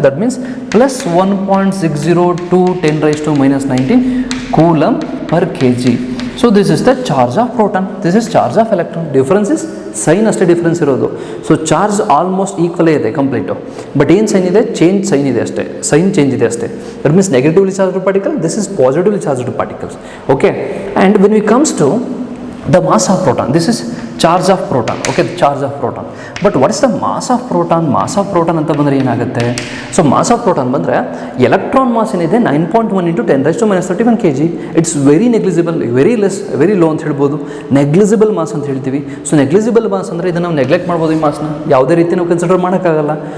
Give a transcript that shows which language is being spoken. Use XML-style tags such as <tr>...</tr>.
<kn>That means plus 1.602 × 10⁻⁻19 coulomb per kg. So this is the charge of proton, this is charge of electron. Difference is sign ಅಷ್ಟೇ difference ಇರೋದು. So charge almost ಈಕ್ವಲೇ ಇದೆ complete, but ಏನು sign ಇದೆ, change sign ಇದೆ ಅಷ್ಟೇ, sign change ಇದೆ ಅಷ್ಟೇ. That means negatively charged particle, this is positively charged particles. Okay, and when we comes to</kn> <en>the mass of proton, this is charge of proton. Okay, the charge of proton. But what is the mass of proton? Mass of proton</en> <kn>ಅಂತ ಬಂದರೆ ಏನಾಗುತ್ತೆ? So mass of proton ಬಂದರೆ electron mass ಏನಿದೆ 9.1 × 10⁻31 kg. It's very negligible, very less, very low ಅಂತ ಹೇಳ್ಬೋದು. Negligible mass ಅಂತ ಹೇಳ್ತೀವಿ. So negligible mass ಅಂದರೆ ಇದನ್ನು ನಾವು ನೆಗ್ಲೆಕ್ಟ್ ಮಾಡ್ಬೋದು, ಈ ಮಾಸ್ನ ಯಾವುದೇ ರೀತಿ ನಾವು ಕನ್ಸಿಡರ್ ಮಾಡೋಕ್ಕಾಗಲ್ಲ.</kn>